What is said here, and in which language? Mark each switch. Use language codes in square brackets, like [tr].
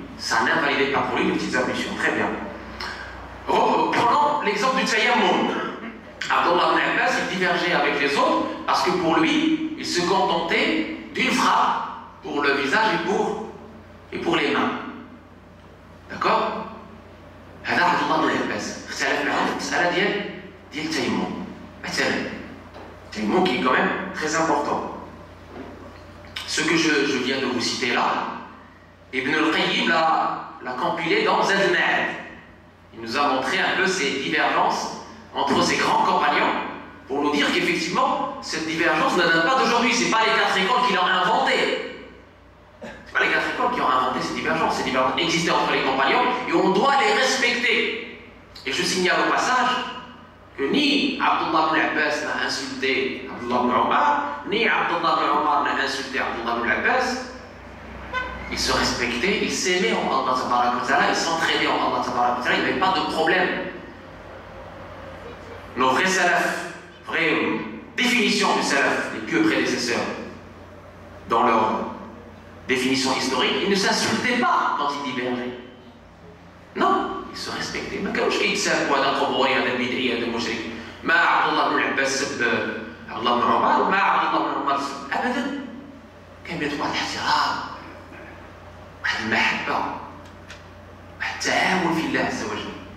[fr] Ça n'invalidait pas pour lui les petites ablutions. Très bien. Prenons l'exemple du tayammum. Abdullah ibn Abbas, il divergeait avec les autres parce que pour lui, il se contentait d'une frappe pour le visage et pour les mains. D'accord? [ar] هذا عبد الله بن عباس اختلف معهم في المسألة ديال التيمم. مثلا التيمم [fr] qui est quand même très important. Ce que je viens de vous citer là, Ibn al-Qayyim l'a compilé dans Zad al-Ma'ad. Il nous a montré un peu ces divergences entre ces grands compagnons pour nous dire qu'effectivement, cette divergence ne date pas d'aujourd'hui. Ce n'est pas les 4 écoles qui l'ont inventé. Ce n'est pas les 4 écoles qui ont inventé ces divergences. Ces divergences existaient entre les compagnons et on doit les respecter. Et je signale au passage que ni Abdullah ibn Abbas n'a insulté Abdullah ibn Omar, ni Abdullah ibn Omar n'a insulté Abdullah ibn Abbas. Ils se respectaient, ils s'aimaient en Allah tabaraka wa ta'ala, ils s'entraidaient en Allah tabaraka wa ta'ala, il n'y avait pas de problème. Nos vrais salafs, vraie définition du salaf, les pieux prédécesseurs, dans leur définition historique, ils ne s'insultaient pas quand ils divergeaient. Non, ils se respectaient. [ar] ما كانوش كيتسابوا هذا قبوري هذا بدعي هذا مشرك. ما عبد الله بن عباس سب عبد الله بن عمر وما عبد الله بن عمر سب ابدا. كان بينهم واحد الاحترام، واحد المحبه، واحد التعاون في الله عز وجل.